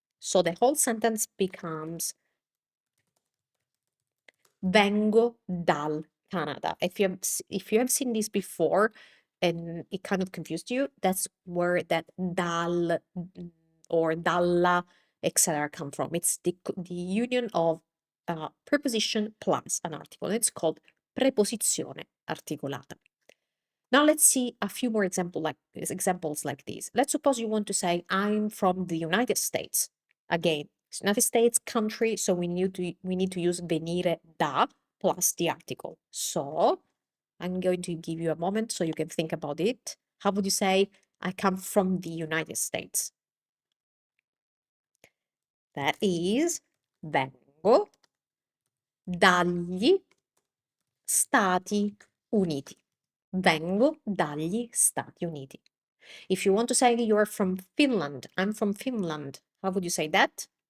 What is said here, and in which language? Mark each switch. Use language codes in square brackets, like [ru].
[en] So the whole sentence becomes vengo dal Canada. If you have seen this before and it kind of confused you, that's where that dal or dalla, etc. come from. It's the union of preposition plus an article. It's called preposizione articolata. Now let's see a few more examples like these. Let's suppose you want to say, I'm from the United States. Again, United States, country, so we need to use venire da plus the article. So I'm going to give you a moment so you can think about it. How would you say, I come from the United States? That is, [it] vengo dagli Stati Uniti. Vengo dagli Stati Uniti. [en] If you want to say you're from Finland, I'm from Finland, how would you say that?